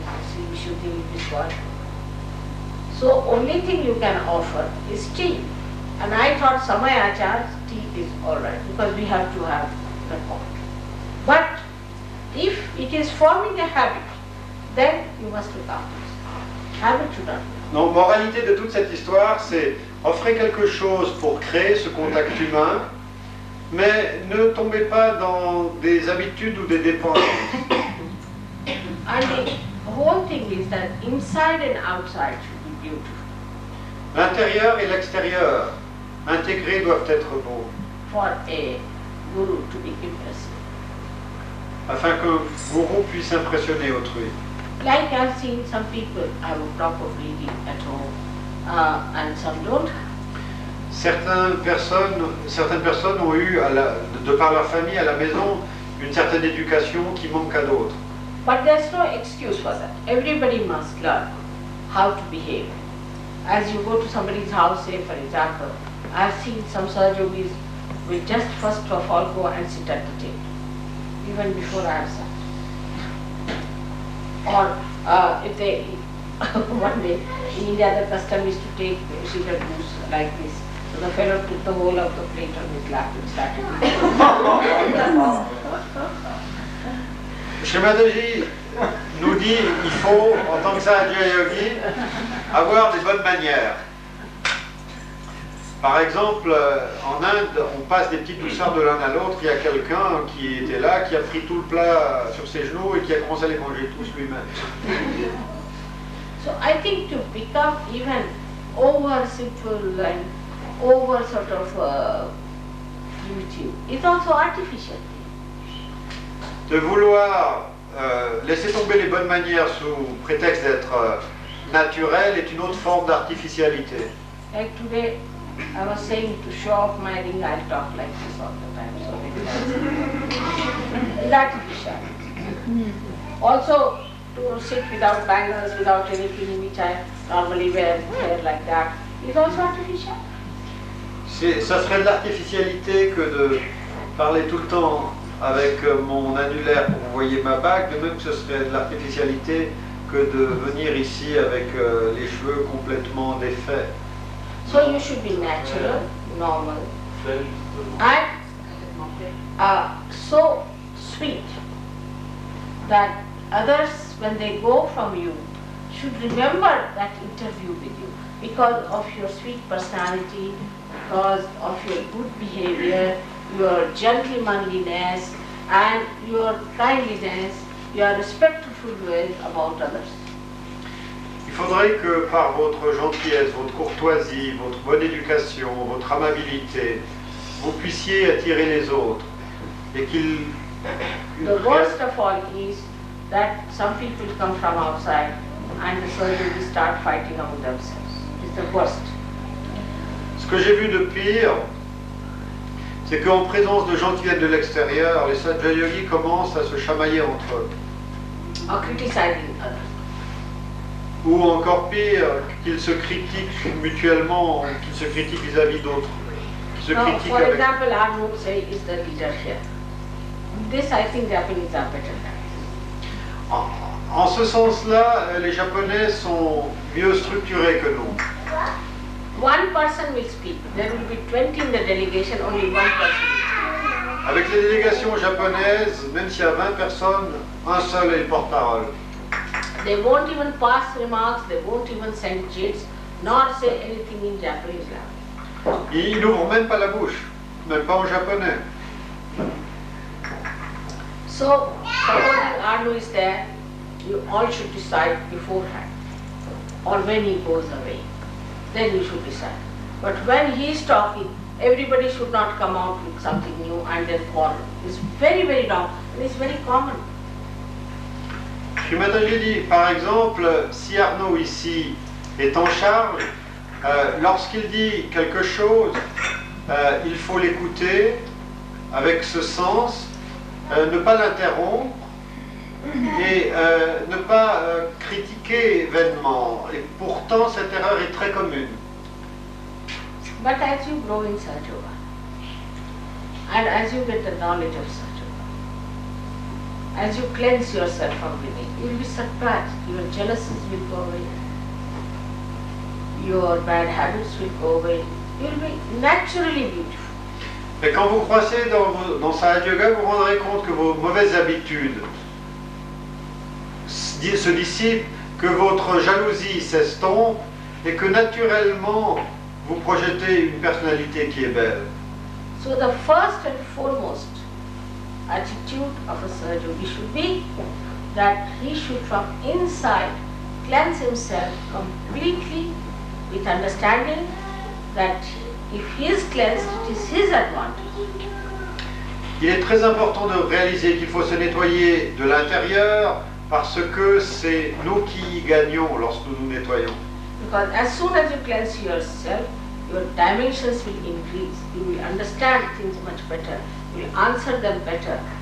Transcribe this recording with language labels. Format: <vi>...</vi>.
<en>You see, we should deal with this one. So, only thing you can offer is tea. And I thought Samaya Achar's tea is alright because we have to have the pot. But if it is forming a habit, then you must look after it. Habit should not.</en> <fr>Donc, moralité de toute cette histoire, c'est offrez quelque chose pour créer ce contact humain, mais ne tombez pas dans des habitudes ou des dépendances.</fr> <en>And the whole thing is that inside and outside should be beautiful.</en> <fr>L'intérieur et l'extérieur intégrés doivent être beaux,</fr> <en>For a guru to be impressive.</en> <fr>afin qu'un gourou puisse impressionner autrui.</fr> <en>Like I've seen some people have a proper breathing at home and some don't have.</en> <fr>Certaines personnes ont eu, de par leur famille à la maison, une certaine éducation qui manque à d'autres.</fr> <en>But there's no excuse for that. Everybody must learn how to behave. As you go to somebody's house, say for example, I've seen some Sahaja Yogis will just first of all go and sit at the table, even before I have sat. Or if they, one day in India the custom is to take sugar juice like this. So the fellow took the whole of the plate on his lap and started eating.</en> <fr>Shri Mataji nous dit qu'il faut, en tant que Sahaja Yogi, avoir des bonnes manières. Par exemple, en Inde, on passe des petites douceurs de l'un à l'autre. Il y a quelqu'un qui était là, qui a pris tout le plat sur ses genoux et qui a commencé à les manger tous lui-même.</fr> <en>So I think to become even over simple and over sort of primitive is also artificial.</en> <fr>De vouloir laisser tomber les bonnes manières sous prétexte d'être naturel est une autre forme d'artificialité.</fr> <en>Like today, I was saying to show off my ring, I'll talk like this all the time. So it's artificial. Also, to sit without bangles, without anything which I normally wear hair like that, is also artificial.</en> <fr>Ça serait de l'artificialité que de parler tout le temps avec mon annulaire pour que vous voyez ma bague, de même que ce serait de l'artificialité que de venir ici avec les cheveux complètement défaits.</fr> <en>So you should be natural, normal, and so sweet that others, when they go from you, should remember that interview with you because of your sweet personality, because of your good behavior, your gentlemanliness and your kindliness, your respectful way about others.</en> <fr>Il faudrait que par votre gentillesse, votre courtoisie, votre bonne éducation, votre amabilité, vous puissiez attirer les autres et qu'ils...</fr> <en>The worst of all is that some people come from outside and the surgeons start fighting among themselves. It's the worst.</en> <fr>Ce que j'ai vu de pire, c'est qu'en présence de gens qui viennent de l'extérieur, les Sahaja Yogis commencent à se chamailler entre eux.</fr> <en>Or criticizing others.</en> <fr>Ou encore pire, qu'ils se critiquent mutuellement, qu'ils se critiquent vis-à-vis d'autres. Qu'ils se</fr> <en>Now,</en> <fr>critiquent</fr> <en>for</en> <fr>avec...</fr> <en>example, Arnold say is the leader here. This I think Japanese are better than.</en> <fr>En ce sens-là, les Japonais sont mieux structurés que nous.</fr> <en>One person will speak. There will be 20 in the delegation, only one person will speak.</en> <fr>Avec les délégations japonaises, même s'il y a 20 personnes, un seul est le porte-parole.</fr> <en>They won't even pass remarks, they won't even send chits, nor say anything in Japanese language.</en> <fr>Ils n'ouvrent même pas la bouche, même pas en japonais.</fr> <en>So, supposing Arno is there, you all should decide beforehand, or when he goes away. Then you should decide. But when he is talking, everybody should not come out with something new and then quarrel. It's very, very wrong and it's very common.</en> <fr>Shri Mataji dit, par exemple, si Arnaud ici est en charge, lorsqu'il dit quelque chose, il faut l'écouter avec ce sens, ne pas l'interrompre et ne pas critiquer vainement. Et pourtant, cette erreur est très commune.</fr> <en>But as you grow in Sahaja Yoga, and as you get the knowledge of Sahaja Yoga, as you cleanse yourself from within, you will be surprised. Your jealousies will go away. Your bad habits will go away. You will be naturally beautiful.</en> <fr>Et quand vous croissez dans Sahaja Yoga, vous vous rendrez compte que vos mauvaises habitudes se dissipent, que votre jalousie s'estompe et que naturellement vous projetez une personnalité qui est belle.</fr> <en>So the first and foremost attitude of a Sahaja Yogi should be that he should from inside cleanse himself completely with understanding that if he is cleansed, it is his advantage.</en> <fr>Il est très important de réaliser qu'il faut se nettoyer de l'intérieur parce que c'est nous qui y gagnons lorsque nous nous nettoyons.</fr> <en>Because as soon as you cleanse yourself, your dimensions will increase. You will understand things much better. You will answer them better.</en>